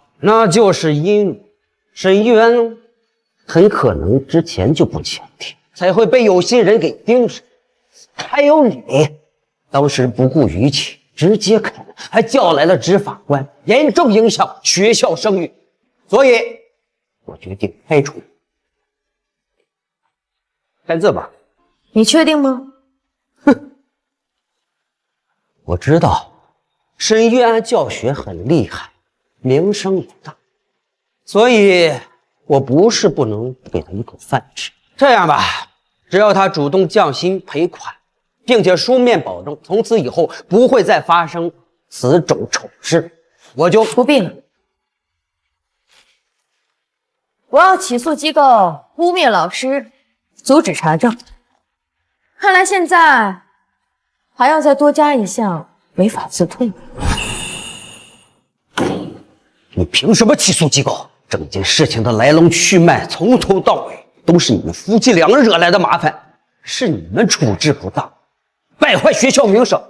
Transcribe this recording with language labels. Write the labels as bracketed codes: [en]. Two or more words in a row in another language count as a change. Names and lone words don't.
[zh] 那就是因為沈一安很可能之前就不檢點，才會被有心人給盯上。還有你，當時不顧於情，直接砍，還叫來了執法官，嚴重影響學校聲譽。所以我決定開除你。签字吧。你確定嗎？哼，我知道沈玉安教學很厲害，名聲也大，所以我不是不能给他一口飯吃。这样吧，只要他主动降薪赔款，并且书面保證从此以后不会再发生此种丑事，我就不必了。我要起诉机构污蔑老師，阻止查證。看來現在還要再多加一項違法自退。你憑什麼起訴機構？整件事情的來龍去脈從頭到尾都是你們夫妻倆惹來的麻煩，是你們處置不當，敗壞學校名聲。